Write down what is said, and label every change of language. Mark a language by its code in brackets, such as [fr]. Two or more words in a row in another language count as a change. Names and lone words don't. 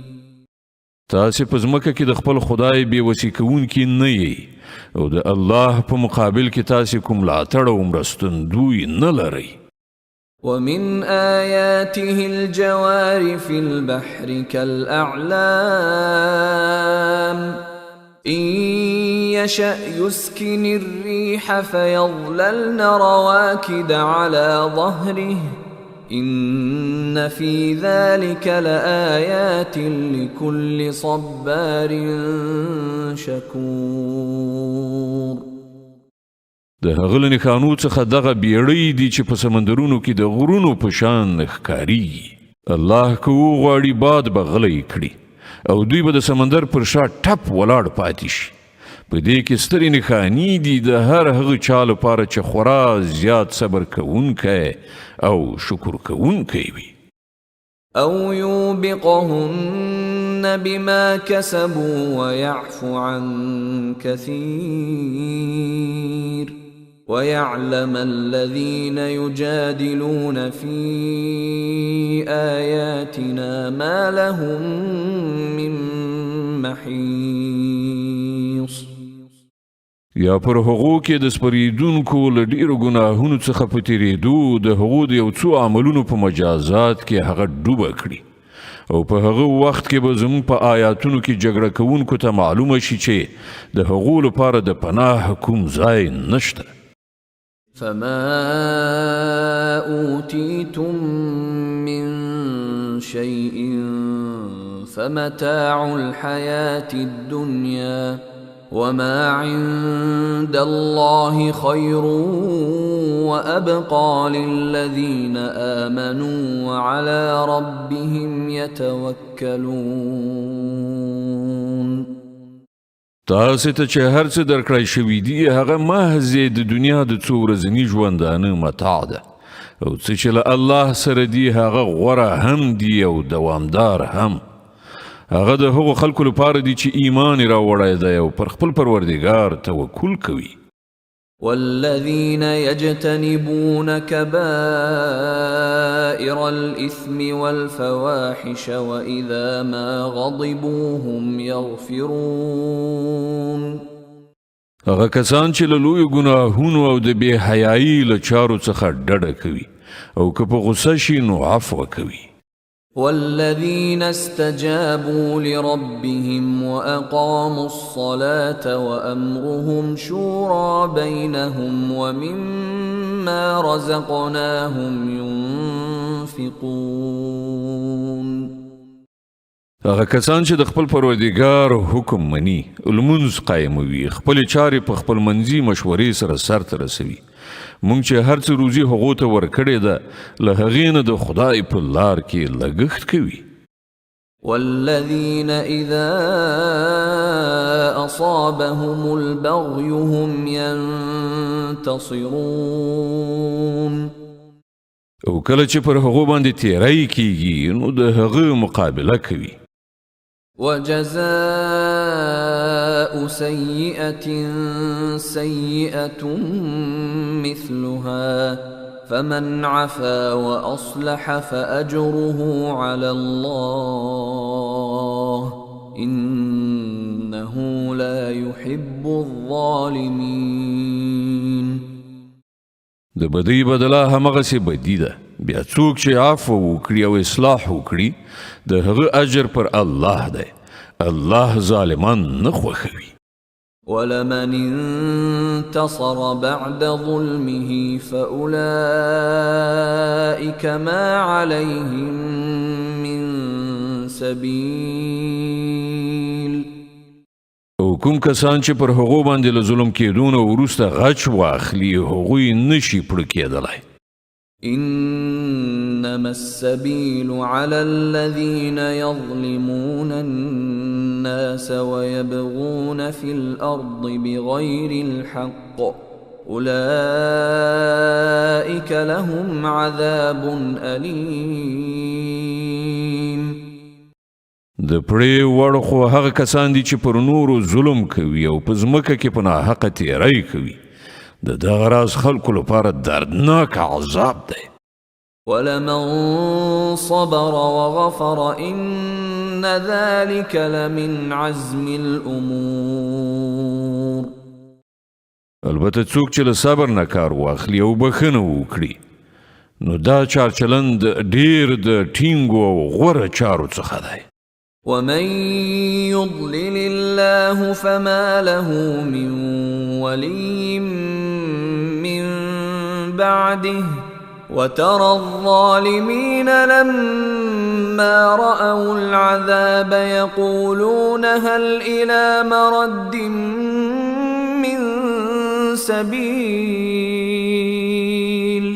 [ps] تاسې په ځمکه کې د خپل خدای بېوسي کوونکي نه یئ او د الله په مقابل کې تاسې کوم ملاتړ او مرستندوی نه لرئ. [ar] ومن آياته الجوار في البحر كالأعلام إن يشأ يسكن الريح فيظللن رواكد على ظهره إن في ذلك لآيات لكل صبار شكور. [ps] د هغه له نښانو څخه دغه بیړۍ دي چې په سمندرونو کې د غرونو په شان ښکاریږي. الله که وغواړي باد به غلی کړي او دوی به د سمندر پر شا ټپ ولاړ پاتې شي. په دې کې سترې نښانې دي د هر هغه چا لپاره چې خورا زیات صبر کوونکی او شکر کوونکی وي. [ar] أو يوبقهن بما كسبوا ويعفو عن كثير ويعلم الذين يجادلون في آياتنا ما لهم من محيص. [ps] یا پر هغو کې د سپریدونکو له ډېرو ګناهونو څخه په تېرېدو د هغو د یو څو عملونو په مجازات کې هغه ډوبه کړي او په هغه وخت کې به زموږ په آیاتونو کې جګړه کوونکو ته معلومه شي چې د هغو لپاره د پناه کوم ځای نشته. [ar] فما أوتيتم من شيء فمتاع الحياة الدنيا وما عند الله خير وأبقى للذين آمنوا وعلى ربهم يتوكلون. [ps] تاسې ته چې هر څه درکړی شوي دي هغه محض د دنیا د څو ورځني ژوندانه متاع ده او څه چې له الله سره دي هغه غوره هم دي او دوامدار هم. هغه د هغو خلکو لپاره دي چې ایمان یې راوړی دی او پر خپل پروردګار توکل کوي. [ar] والذين يجتنبون كبائر الإثم والفواحش وإذا ما غضبوا هم يغفرون. [ps] هغه کسان چې له لویو ګناهونو او د بې حیایي له چارو څخه ډډه کوي او که په غصه شي نو عفو کوي. [ar] والذين استجابوا لربهم وأقاموا الصلاة وأمرهم شورى بينهم ومما رزقناهم ينفقون. [ps] هغه کسان چې د خپل پروردګار حکم مني، لمونځ قایموي، خپل چارې په خپل منځي مشورې سره سرته رسوي. مونږ چې هر څه روزي هغو ته ورکړې ده، له هغې نه د خدای په لار کې لګښت کوي. [ar] والذین اذا اصابهم البغي هم ينتصرون. [ps] او کله چې پر هغو باندې تیری کیږي نو د هغه مقابله کوي. [ar] وجزاء سيئة سيئة مثلها فمن عفا وأصلح فأجره على الله إنه لا يحب الظالمين. [ps] د بدی بدله همغسې بدی ده. بیا څوک چې عفو وکړي او اصلاح وکړي د هغه اجر پر الله دی. الله ظالمان نه خوښوي. [ar] ولمن انتصر بعد ظلمه فأولئك ما عليهم من سبيل. [ps] او کوم کسان چې پر هغو باندې له ظلم کېدونه وروسته غچ واخلي هغوی نشي پړه کېدلی. [ar] إنما السبيل على الذين يظلمون الناس ويبغون في الأرض بغير الحق أولئك لهم عذاب أليم. [ps] د پړې وړ خو هغه کسان دي چې پر نورو ظلم کوي او په ځمکه کې په ناحقه تیری کوي. د دغه راز خلکو لپاره دردناک عذاب دی. [ar] ولمن صبر وغفر إن ذلك لمن عزم الأمور. [ps] البته څوک چې له صبر نه کار واخلي او بخښنه وکړي نو دا چارچلند ډیر د ټینګو او غوره چارو څخه دی. [ar] ومن يضلل الله فما له من ولي من بعده وترى الظالمين لما رأوا العذاب يقولون هل إلى مرد من سبيل.